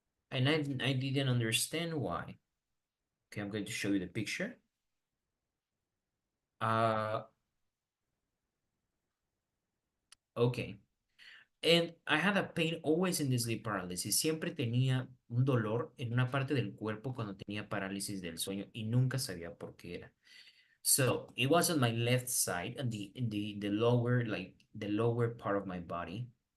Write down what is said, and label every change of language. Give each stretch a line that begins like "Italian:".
English: And I didn't understand why. Okay, I'm going to show you the picture. Okay. And I had a pain always in the sleep paralysis.
Spanish: Siempre tenía un dolor en una parte del cuerpo cuando tenía parálisis del sueño y nunca sabía por qué era.
English: So it was on my left side and the lower, like the lower part of my body.